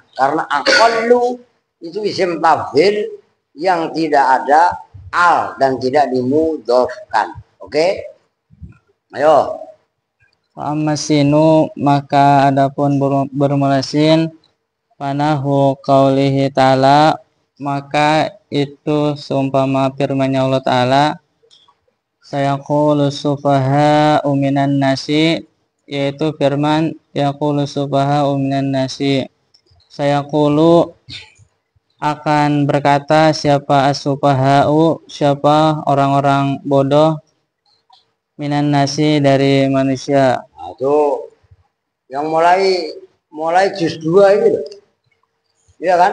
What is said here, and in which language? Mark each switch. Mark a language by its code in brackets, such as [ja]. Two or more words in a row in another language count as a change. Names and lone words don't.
[id] Karena aqallu itu [ar] اسم تفضيل [id] yang tidak ada al dan tidak dimudhofkan. Oke? Ayo. Fa'amasinu maka adapun bermula sin [ar] نحو قوله تعالى [id] maka itu seumpama firman-Nya [ar] الله تعالى سيقول السفهاء من الناس, [id] yaitu firman [ar] يقول السفهاء من الناس, [id] sayaqulu akan berkata siapa as-sufaha'u, siapa orang-orang bodoh, [ar] من الناس [id] dari manusia. Nah, itu yang mulai juz 2 ini loh. Iya kan?